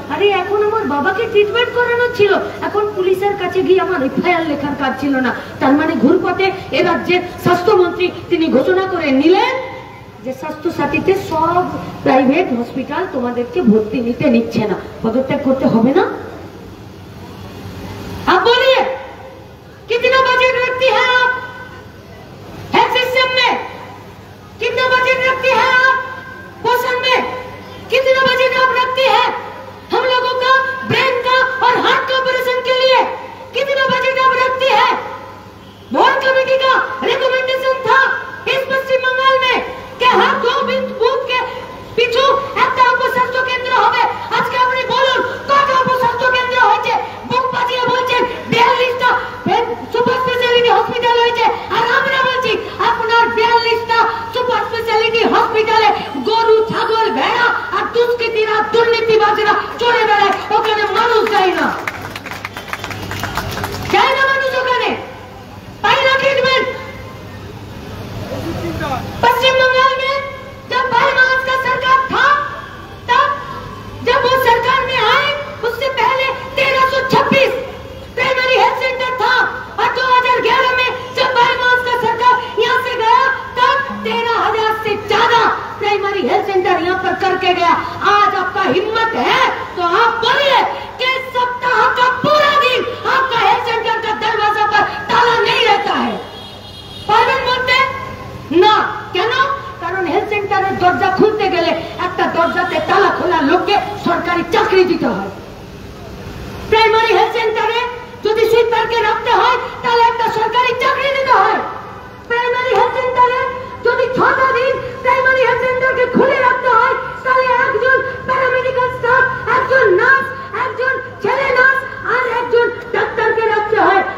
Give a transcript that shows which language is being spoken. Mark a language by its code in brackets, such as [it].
[bn] আরে এখন আমার বাবাকে ট্রিটমেন্ট করানো ছিল, এখন পুলিশের কাছে গিয়ে আমার এফআইআর লেখার কাজ ছিল না। তার মানে ঘুরপথে এ রাজ্যের স্বাস্থ্যমন্ত্রী তিনি ঘোষণা করে নিলেন যে স্বাস্থ্য সাথীতে সব প্রাইভেট হসপিটাল তোমাদেরকে ভর্তি নিতে নিচ্ছে না। পদত্যাগ করতে হবে না? [hi] आप बोलिए कितना बजट रखती है आप हेल्थ सिस्टम में, कितना बजट रखती है आप पोषण में, कितना बजट आप रखती है हम लोगों का ब्रेन का और हार्ट का ऑपरेशन के लिए, कितना बजट आप रखती है? बोर्ड कमेटी का रिकमेंडेशन था इस पश्चिम बंगाल में कि हर 2 बूथ के [bn] পিছু একটা উপস্বাস্থ্য কেন্দ্র হবে। আজকে আপনি বলুন কত উপস্বাস্থ্য কেন্দ্র হয়েছে? বুক বাজিয়ে বলছেন 42টা সুপার স্পেশালিটি হসপিটাল হয়েছে, আর আমরা বলছি আপনার 42টা সুপার স্পেশালিটি হসপিটালে গরু ছাগল ভেড়া আর দুষ্কৃতীরা দুর্নীতিবাজরা চড়ে বেড়ায়, ওখানে মানুষ যায় না, যায় না মানুষ, ওখানে পায় না ট্রিটমেंट। [hi] पश्चिम बंगाल में जब भाई महाराज का सरकार था, तब जब वो सरकार में आए उससे पहले 1326 प्राइमरी हेल्थ सेंटर था, और 2011 में जब भाई महाराज का सरकार यहाँ से गया तब 13,000 से ज्यादा प्राइमरी हेल्थ सेंटर यहाँ पर करके गया। आज आपका हिम्मत है तो आप बोलिए कि सप्ताह का पूरा दिन आपका हेल्थ सेंटर का दरवाजा पर ताला नहीं रहता है। [bn] पार्वन बोलते ना, কেন? কারণ হেলথ সেন্টারের দরজা খুলতে গেলে একটা দরজাতে তালা খোলা লোককে সরকারি চাকরি দিতে হয়। প্রাইমারি হেলথ সেন্টারে যদি সুইপারকে রাখতে হয় তাহলে একটা সরকারি চাকরি দিতে হয়। প্রাইমারি হেলথ সেন্টারে যদি 6টা দিন প্রাইমারি হেলথ সেন্টারকে খুলে রাখতে হয় তাহলে একজন প্যারামেডিক্যাল স্টাফ, একজন নার্স, একজন ছেলে নার্স আর একজন ডাক্তারকে রাখতে হয়।